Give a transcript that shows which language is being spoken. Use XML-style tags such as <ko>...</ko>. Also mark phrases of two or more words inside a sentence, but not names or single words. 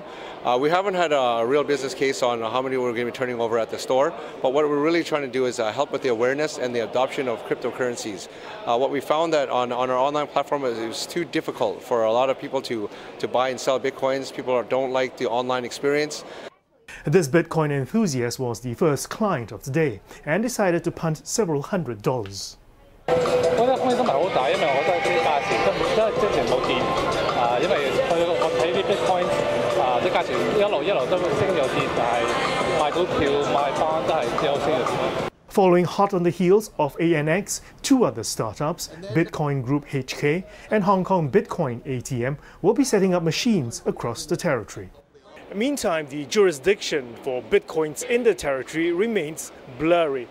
<en>We haven't had a real business case on how many we're going to be turning over at the store, but what we're really trying to do is help with the awareness and the adoption of cryptocurrencies. What we found that on our online platform is it was too difficult for a lot of people to buy and sell Bitcoins. People don't like the online experience. This Bitcoin enthusiast was the first client of the day and decided to punt several $100s.</en> <yue>我覺得開心係好大，因為我覺得啲價錢根本即係冇跌，因為我睇啲 Bitcoin 啲價錢一路都升有跌，但係賣股票賣翻都係有升有跌。</yue> <en>Following hot on the heels of ANX, two other startups, Bitcoin Group HK and Hong Kong Bitcoin ATM, will be setting up machines across the territory. Meantime, the jurisdiction for bitcoins in the territory remains blurry.</en>